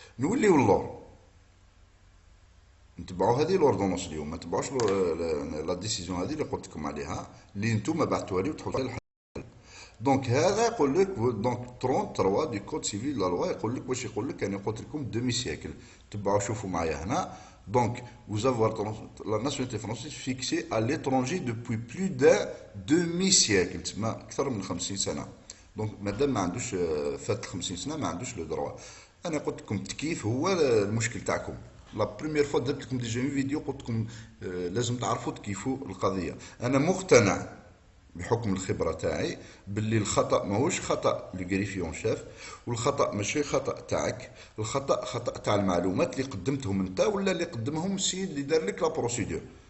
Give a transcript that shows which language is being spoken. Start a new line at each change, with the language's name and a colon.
Arabic: نوليو اللور نتبعوا هذه لوردونونس اليوم، ما نتبعوش لا ديسيزيون هذه اللي قلت لكم عليها اللي نتوما بعثوها لي وتحطوا لها الحل. دونك هذا يقول لك دونك 33 دو كود سيفيل لا لوا يقول لك واش يقول لك. انا قلت لكم دومي سيكل، تبعوا شوفوا معايا هنا.
French: دونك vous avez la nationalité française fixée à l'étranger depuis plus de demi siècle،
Arabic: تسمى اكثر من 50 سنه. دونك مادام ما عندوش فات 50 سنه ما عندوش لو دروا. انا قلت لكم التكييف هو المشكل تاعكم.
French: لا بروميير فوا
Arabic: درت لكم ديجا فيديو قلت لكم لازم تعرفوا تكيفوا القضيه. انا مقتنع بحكم الخبره تاعي باللي الخطا ماهوش خطا لو غريفيون شاف، والخطا ماشي خطا تاعك، الخطا خطا تاع المعلومات اللي قدمتهم انت ولا اللي قدمهم السيد اللي دار لك لا بروسيدور.